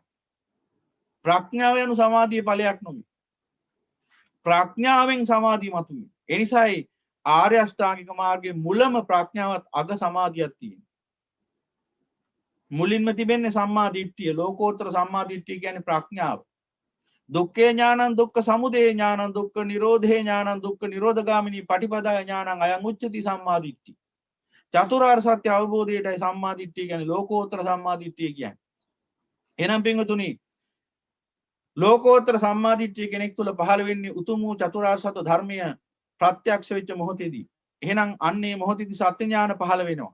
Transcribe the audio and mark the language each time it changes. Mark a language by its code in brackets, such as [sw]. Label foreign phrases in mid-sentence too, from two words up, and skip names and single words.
[si] ප්‍රඥාව anu සමාධියේ ඵලයක් නෙවෙයි. ප්‍රඥාවෙන් සමාධිය මතුවේ. ඒ නිසායි ආර්ය අෂ්ටාංගික මාර්ගයේ මුලම ප්‍රඥාවත් අග සමාධියක් තියෙනවා. මුලින්ම තිබෙන්නේ සම්මා දිට්ඨිය. ලෝකෝත්තර සම්මා දිට්ඨිය කියන්නේ ප්‍රඥාව. [pi] දුක්ඛේ ඥානං දුක්ඛ සමුදය ඥානං දුක්ඛ නිරෝධේ ඥානං දුක්ඛ නිරෝධගාමිනී පටිපදා ඥානං අයං උච්චති සම්මා දිට්ඨිය. [si] චතුරාර්ය සත්‍ය අවබෝධයටයි සම්මා දිට්ඨිය කියන්නේ ලෝකෝත්තර සම්මා දිට්ඨිය කියන්නේ. එහෙනම් පින්වතුනි ලෝකෝත්තර සම්මා දිට්ඨිය කෙනෙක් තුළ පහළ වෙන්නේ උතුම් වූ චතුරාර්ය සත්‍ය ධර්මය ප්‍රත්‍යක්ෂ වෙච්ච මොහොතේදී. එහෙනම් අන්නේ මොහොතේදී සත්‍ය ඥාන පහළ වෙනවා.